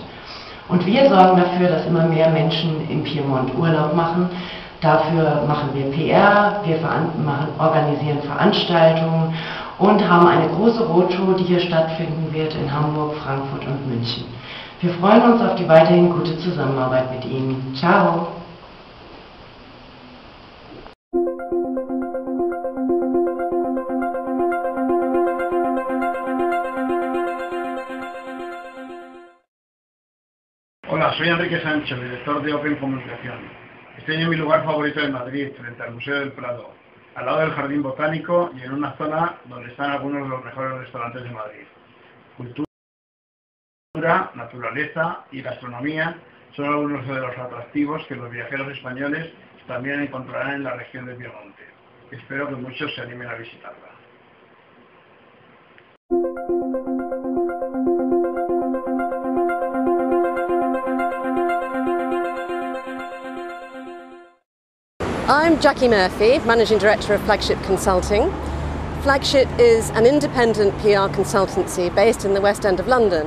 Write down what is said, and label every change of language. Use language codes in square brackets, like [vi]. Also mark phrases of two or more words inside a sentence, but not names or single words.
[de] Und wir sorgen dafür, dass immer mehr Menschen im Piemont Urlaub machen. Dafür machen wir PR, wir organisieren Veranstaltungen und haben eine große Roadshow, die hier stattfinden wird in Hamburg, Frankfurt und München. Wir freuen uns auf die weiterhin gute Zusammenarbeit mit Ihnen. Ciao! [es] Hola, soy Enrique Sancho, director de Open Comunicación. Estoy en mi lugar favorito de Madrid, frente al Museo del Prado, al lado del Jardín Botánico y en una zona donde están algunos de los mejores restaurantes de Madrid. Cultura, naturaleza y gastronomía son algunos de los atractivos que los viajeros españoles también encontrarán en la región de Piemonte. Espero que muchos se animen a visitarla. [en] I'm Jackie Murphy, Managing Director of Flagship Consulting. Flagship is an independent PR consultancy based in the West End of London.